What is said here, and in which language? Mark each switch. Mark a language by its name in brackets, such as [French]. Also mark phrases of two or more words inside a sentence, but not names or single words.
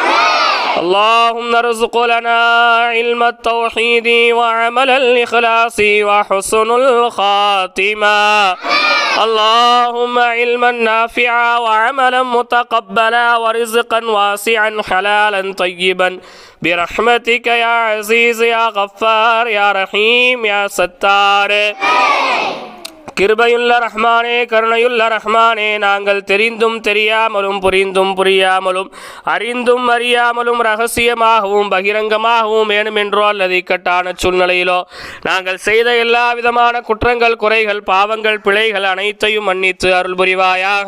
[Arabic] اللهم ارزق لنا علم التوحيد وعمل الإخلاص وحسن الخاتمة. اللهم علما نافعا وعملا متقبلا ورزقا واسعا حلالا طيبا برحمتك يا عزيز يا غفار يا رحيم يا ستار. [Tamil] கிருபையுள்ள ரஹ்மானே, கருணையுள்ள ரஹ்மானே, நாங்கள் தெரிந்தும் தெரியாமலும் புரிந்தும் புரியாமலும் அறிந்தும் அறியாமலும் ரகசியமாகவும் பகிரங்கமாகவும் வேணுமென்றோ அல்லது இக்கட்டான சூழ்நிலையிலோ நாங்கள் செய்த எல்லா விதமான குற்றங்கள், குறைகள், பாவங்கள், பிழைகள் அனைத்தையும் மன்னித்து அருள் புரிவாயாக.